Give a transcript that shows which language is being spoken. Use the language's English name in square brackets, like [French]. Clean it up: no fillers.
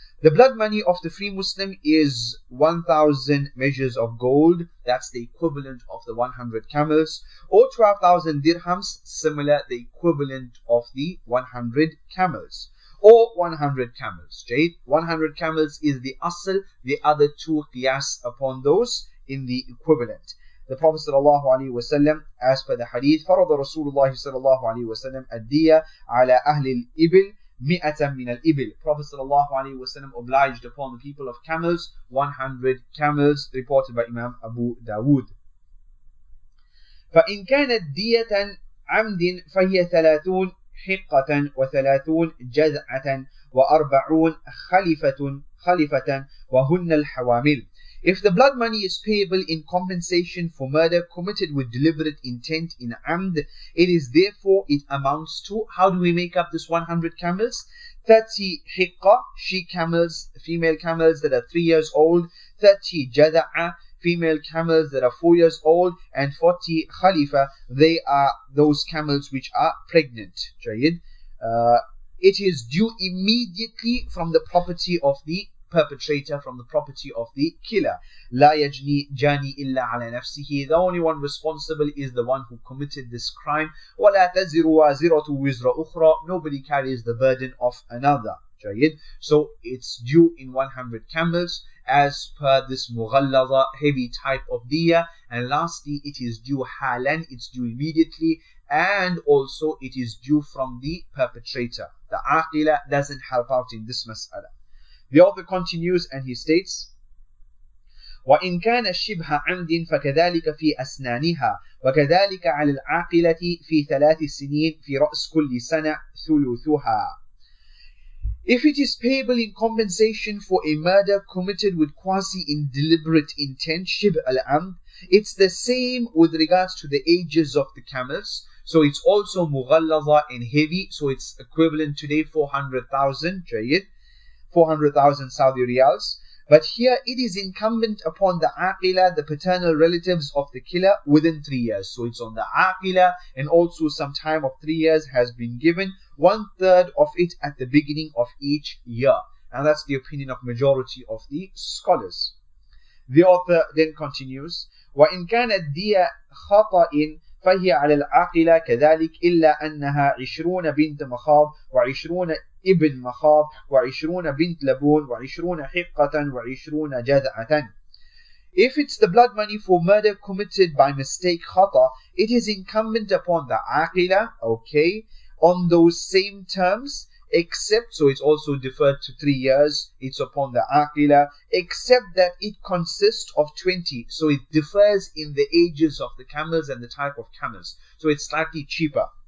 [English] The blood money of the free Muslim is 1,000 measures of gold, that's the equivalent of the 100 camels, or 12,000 dirhams, similar, the equivalent of the 100 camels, or 100 camels. 100 camels is the asl, the other two qiyas upon those in the equivalent. [Arabic] The Prophet ﷺ, as per the hadith, فرض رسول الله صلى الله عليه وسلم الدية على أهل الإبل 100 من الإبل. [English] Prophet ﷺ obliged upon the people of camels 100 camels, reported by Imam Abu Dawood. [Arabic] فإن كانت دية عمد فهي 30 حقة و30 جذعة و40 خلفة وهن الحوامل. [English] If the blood money is payable in compensation for murder committed with deliberate intent in amd, it amounts to, how do we make up this 100 camels? 30 hiqqa, she camels, female camels that are 3 years old, 30 jada'a, female camels that are 4 years old, and 40 khalifa, they are those camels which are pregnant. It is due immediately from the property of the perpetrator, from the property of the killer. [Arabic] لا يجني جاني إلا على نفسه. [English] The only one responsible is the one who committed this crime. [Arabic] ولا تزر وازرة وزر أخرى. [English] Nobody carries the burden of another. So it's due in 100 camels as per this mughallaza, heavy type of diya. And lastly, it is due halan, it's due immediately, and also it is due from the perpetrator. The aqila doesn't help out in this mas'ala. [Arabic] The author continues and he states, وإن كان شبه عمد فكذلك في أسنانها وكذلك على العاقلة في 3 سنين في رأس كل سنة ثلثها. [English] If it is payable in compensation for a murder committed with quasi-deliberate intent, shib al-amd, it's the same with regards to the ages of the camels. So it's also mughallaza and heavy, so it's equivalent today 400,000, 400,000 Saudi riyals. But here it is incumbent upon the aqila, the paternal relatives of the killer, within 3 years. So it's on the aqila, and also some time of 3 years has been given, 1/3 of it at the beginning of each year. And that's the opinion of majority of the scholars. [Arabic] The author then continues, وإن كانت دية خطأ فهي على العاقلة كذلك إلا أنها 20 بنت مخاض و20 ابن مخاض و20 بنت لبون و20 حقة و20 جذعة. [English] If it's the blood money for murder committed by mistake khata, it is incumbent upon the aqila, okay, on those same terms, except, so it's also deferred to 3 years, it's upon the aqila, except that it consists of 20, so it differs in the ages of the camels and the type of camels, so it's slightly cheaper.